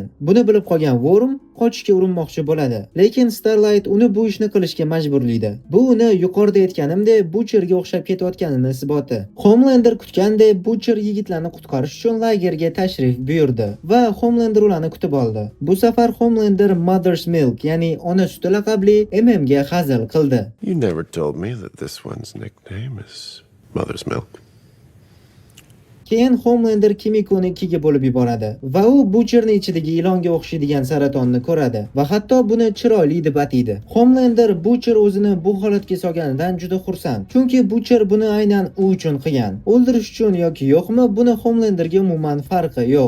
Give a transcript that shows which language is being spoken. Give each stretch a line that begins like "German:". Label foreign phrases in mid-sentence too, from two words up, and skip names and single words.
Uzbek: Buni bilib qolgan Worm qochishga urinmoqchi bo'ladi. Lekin Starlight uni bu ishni qilishga majburlaydi. Bu uni yuqorida aytganimdek Butcherga o'xshab ketayotganini isboti. Homelander kutgandek Butcher yigitlarni qutqarish uchun lagerga tashrif buyurdi va Homelander ularni kutib oldi. Bu safar Homelander Mother's Milk, ya'ni ona suti laqabli MMga hazil qildi.
English: You never told me that this one's nickname is Mother's Milk.
Uzbek: Keyin Homelander Kimikoni ikkiga bo'lib yuboradi va u Butcherning ichidagi ilonga o'xshaydigan saratonni ko'radi va hatto buni chiroyli deb ataydi. Homelander Butcher o'zini bu holatga solganidan juda xursand. Chunki Butcher buni aynan u uchun qilgan. O'ldirish uchun yoki yo'qmi, buni Homelanderga umuman farqi yo'q.